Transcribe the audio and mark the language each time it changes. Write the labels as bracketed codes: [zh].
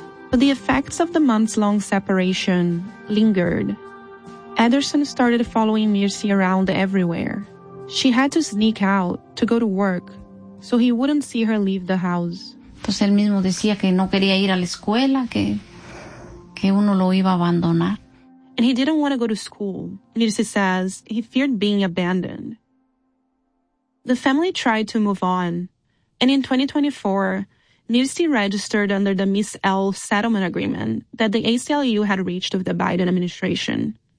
[en] But the effects of the months-long separation lingered. Ederson started following Mirce around everywhere. She had to sneak out to go to work, so he wouldn't see her leave the house. [es] Entonces él mismo decía que no quería ir a la escuela, que uno lo iba a abandonar. [en] And he didn't want to go to school. Mirce says he feared being abandoned. The family tried to move on. And in 2024, Mirce registered under the Miss L settlement agreement that the ACLU had reached with the Biden administration.